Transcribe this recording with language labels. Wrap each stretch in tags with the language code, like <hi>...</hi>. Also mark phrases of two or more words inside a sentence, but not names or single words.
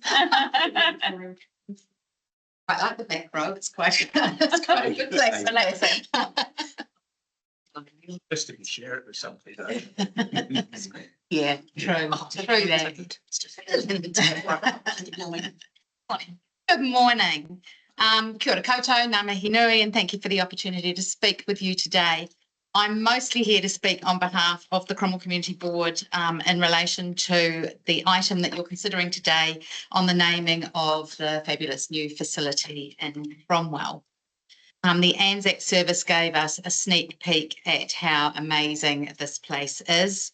<en>I like the back row. It's quite a good place for laughing. Just to share it with somebody. Yeah, true. True that. Good morning.</en> <mi>Kia ora koutou, ngā mihi nui,</mi> <en>and thank you for the opportunity to speak with you today. I'm mostly here to speak on behalf of the Cromwell Community Board in relation to the item that you're considering today on the naming of the fabulous new facility in Cromwell. The Anzac service gave us a sneak peek at how amazing this place is.</en>